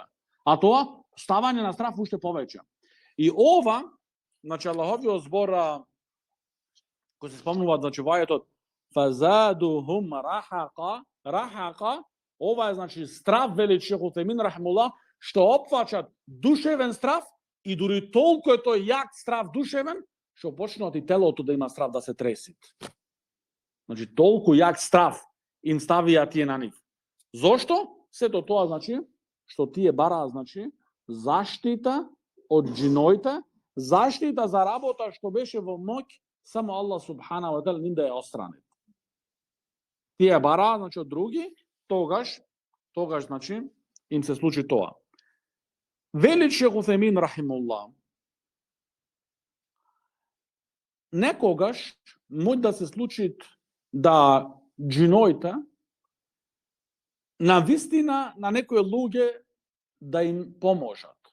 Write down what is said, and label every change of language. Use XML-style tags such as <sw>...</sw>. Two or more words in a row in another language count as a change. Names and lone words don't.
<mk>А тоа, ставање на страв уште повеќе. И ова, значи, Аллаховиот збор, кој се спомнува, значи, вајетот,</mk> <ar>فزادهم رهقا,</ar> <mk>ова е, значи, страв, вели Шейх Утајмин рахимуллах, што опфаќат душевен страв и дури толку е тој јак страв душевен, што почнат и телото да има страв да се треси. Значи, толку јак страв им ставија тие на нив. Зошто? Сето тоа, значи, што тие бараа, значи, заштита од џиноите, заштита за работа што беше во моќ само Аллах</mk> <ar>سبحانه وتعالى</ar> <mk>ним да ја отстрани. Тие бараа, значи, од други, тогаш, значи, им се случи тоа. Вели Шейх Утајмин рахимуллах, некогаш може да се случи да џиноите на вистина на некои луѓе да им поможат.</mk>